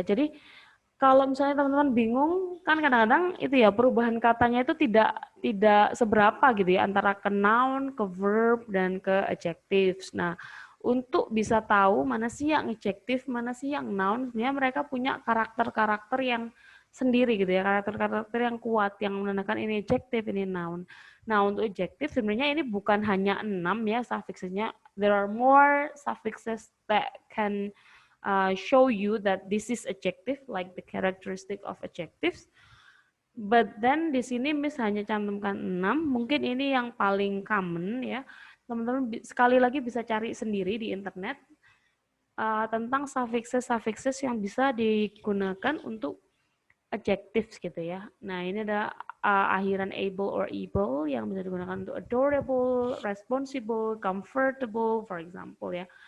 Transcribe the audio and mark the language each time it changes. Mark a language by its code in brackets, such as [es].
[id] Jadi kalau misalnya teman-teman bingung, kan kadang-kadang itu ya perubahan katanya itu tidak seberapa gitu ya antara ke noun, ke verb dan ke adjectives. Nah, untuk bisa tahu mana sih yang adjective, mana sih yang noun, sebenarnya mereka punya karakter-karakter yang sendiri gitu ya, karakter-karakter yang kuat yang menandakan ini adjective, ini noun. Nah, untuk adjective sebenarnya ini bukan hanya 6 ya suffixesnya. [en] There are more suffixes that can show you that this is adjective, like the characteristic of adjectives. But then [id] di sini Miss hanya cantumkan 6. Mungkin ini yang paling common ya. Teman-teman sekali lagi bisa cari sendiri di internet tentang suffixes yang bisa digunakan untuk adjectives gitu ya. Nah, ini ada akhiran able or able yang bisa digunakan untuk adorable, responsible, comfortable, [en] for example [id] ya.